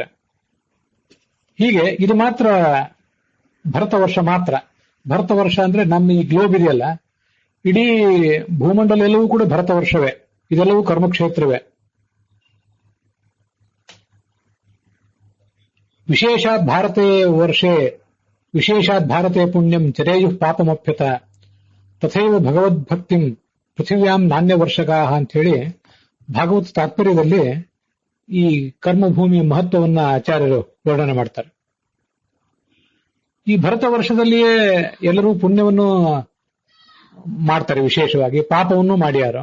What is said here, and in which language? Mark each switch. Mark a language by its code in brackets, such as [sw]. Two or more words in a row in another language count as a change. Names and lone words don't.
[kn] ಹೀಗೆ ಇದು ಮಾತ್ರ ಭರತ ವರ್ಷ ಮಾತ್ರ. ಭರತ ವರ್ಷ ಅಂದ್ರೆ ನಮ್ಮ ಈ ಗ್ಲೋಬ್ ಇದೆಯಲ್ಲ, ಇಡೀ ಭೂಮಂಡಲ ಎಲ್ಲವೂ ಕೂಡ ಭರತ ವರ್ಷವೇ. ಇದೆಲ್ಲವೂ ಕರ್ಮಕ್ಷೇತ್ರವೇ. [sa] ವಿಶೇಷಾತ್ ಭಾರತೆ ವರ್ಷೆ ವಿಶೇಷಾತ್ ಭಾರತೆ ಪುಣ್ಯಂ ಚರೇಯು ಪಾಪಮಪ್ಯತ ತಥೈವ ಭಗವದ್ಭಕ್ತಿಂ ಪೃಥಿವ್ಯಾಂ ನಾಣ್ಯ ವರ್ಷಗಾಹ [kn] ಅಂತ ಹೇಳಿ ಭಾಗವತ ತಾತ್ಪರ್ಯದಲ್ಲಿ ಈ ಕರ್ಮಭೂಮಿಯ ಮಹತ್ವವನ್ನ ಆಚಾರ್ಯರು ವರ್ಣನೆ ಮಾಡ್ತಾರೆ. ಈ ಭರತ ವರ್ಷದಲ್ಲಿಯೇ ಎಲ್ಲರೂ ಪುಣ್ಯವನ್ನು ಮಾಡ್ತಾರೆ, ವಿಶೇಷವಾಗಿ ಪಾಪವನ್ನು ಮಾಡ್ಯಾರು.